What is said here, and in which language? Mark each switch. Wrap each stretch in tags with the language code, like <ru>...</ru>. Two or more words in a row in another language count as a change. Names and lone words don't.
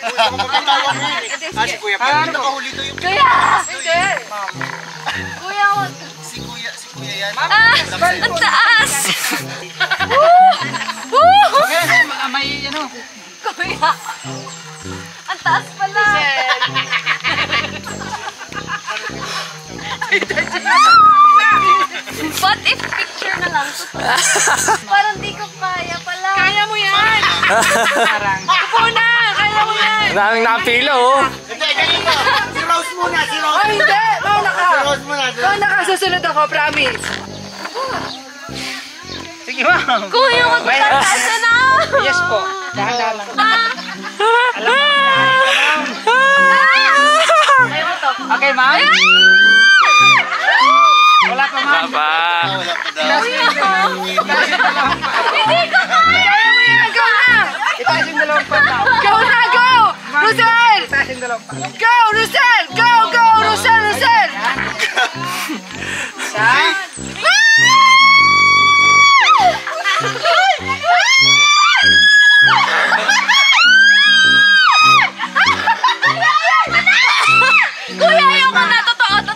<tl>Si Kuya Pia. Nakahuli to yung Kuya! Hindi. Kuya, wag. si Kuya yan. Ang taas! May ano? Kuya! Ang taas pala!</tl> <en>What if picture</en> <tl>na lang? Parang di ko kaya pala. Kaya mo yan! Parang. Upo na! Kaya mo yan! Daming napilo, oh. Hindi, ganito. Si Rose muna, si Rose. Ay, hindi! Mauna ka! Si Rose muna. Mauna ka! Susunod ako, promise! Sige, ma'am. Kuya, wag mo tataasa na! Yes po. Dahan-dahan lang. Okay, ma'am? Wala pa, ma'am. Papa. Wala pa daw. Hindi ko kaya! Kaya mo yan! Go na! Itaas yung dalawang pata. Go na! Go! Rosel! Itaas yung dalawang pata. Go! Rosel! Go! Go! Rosel! Rosel! Isa. Kuya, ayoko na! Totoo!</tl>